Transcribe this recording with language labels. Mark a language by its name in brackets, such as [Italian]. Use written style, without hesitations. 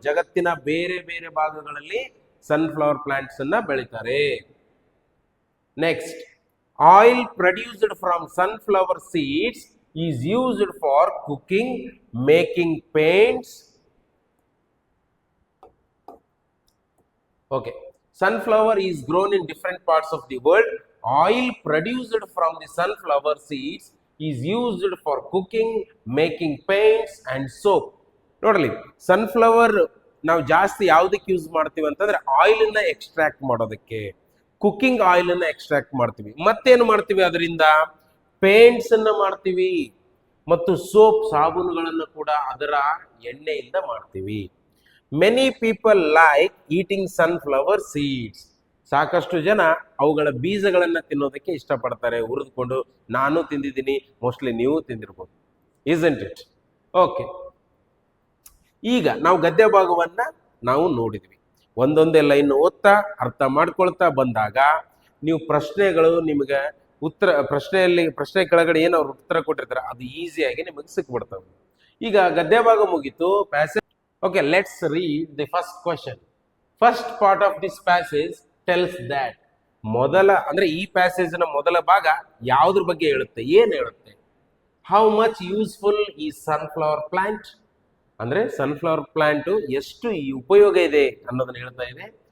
[Kannada] ಜಗತ್ತಿನ ಬೇರೆ ಬೇರೆ ಭಾಗಗಳಲ್ಲಿ ಸನ್ಫ್ಲವರ್ ಪ್ಲಾಂಟ್ಸ್ ಅನ್ನ ಬೆಳಿತಾರೆ. [English] Next, oil produced from sunflower seeds is used for cooking, making paints. Okay, sunflower is grown in different parts of the world. Oil produced from the sunflower seeds is used for cooking, making paints and soap. [Kannada] ನೋಡಲಿ, sunflower ನಾವು ಜಾಸ್ತಿ ಯಾವುದಕ್ಕೆ use ಮಾಡ್ತೀವಿ ಅಂತಂದ್ರೆ oil ಅನ್ನ extract ಮಾಡೋದಕ್ಕೆ, cooking oil ಅನ್ನ extract ಮಾಡ್ತೀವಿ. ಮತ್ತೇನು ಮಾಡ್ತೀವಿ ಅದರಿಂದ? ಪೇಂಟ್ಸ್ ಅನ್ನ ಮಾಡ್ತೀವಿ ಮತ್ತು ಸೋಪ್, ಸಾಬೂನುಗಳನ್ನು ಕೂಡ ಅದರ ಎಣ್ಣೆಯಿಂದ ಮಾಡ್ತೀವಿ. [English] Many people like eating sunflower seeds. [Kannada] ಸಾಕಷ್ಟು ಜನ ಅವುಗಳ ಬೀಜಗಳನ್ನ ತಿನ್ನೋದಕ್ಕೆ ಇಷ್ಟಪಡ್ತಾರೆ, ಹುರಿದುಕೊಂಡು. ನಾನು ತಿಂದಿದ್ದೀನಿ, ಮೋಸ್ಟ್ಲಿ ನೀವು ತಿಂದಿರ್ಬೋದು, [English] Isn't it? [Kannada] ಓಕೆ, ಈಗ ನಾವು ಗದ್ಯ ಭಾಗವನ್ನ ನಾವು ನೋಡಿದ್ವಿ. ಒಂದೊಂದೇ ಲೈನ್ ಓದ್ತಾ ಅರ್ಥ ಮಾಡ್ಕೊಳ್ತಾ ಬಂದಾಗ ನೀವು ಪ್ರಶ್ನೆಗಳು ನಿಮಗೆ ಉತ್ತರ, ಪ್ರಶ್ನೆ ಕೆಳಗಡೆ ಏನು ಅವ್ರು ಉತ್ತರ ಕೊಟ್ಟಿರ್ತಾರೆ ಅದು ಈಸಿಯಾಗಿ ನಿಮಗೆ ಸಿಕ್ಬಿಡ್ತವೆ. ಈಗ ಗದ್ಯ ಭಾಗ ಮುಗೀತು, passage. [English] Okay, let's read the first question. First part of this passage tells that, [Kannada] ಮೊದಲ ಅಂದ್ರೆ ಈ ಪ್ಯಾಸೇಜ್ ನ ಮೊದಲ ಭಾಗ ಯಾವುದ್ರ ಬಗ್ಗೆ ಹೇಳುತ್ತೆ, ಏನ್ ಹೇಳುತ್ತೆ? [English] how much useful [Kannada] ಈ ಸನ್ಫ್ಲವರ್ ಪ್ಲಾಂಟ್, ಅಂದ್ರೆ ಸನ್ಫ್ಲವರ್ ಪ್ಲಾಂಟ್ ಎಷ್ಟು ಈ ಉಪಯೋಗ ಇದೆ ಅನ್ನೋದನ್ನ ಹೇಳ್ತಾ ಇದೆ.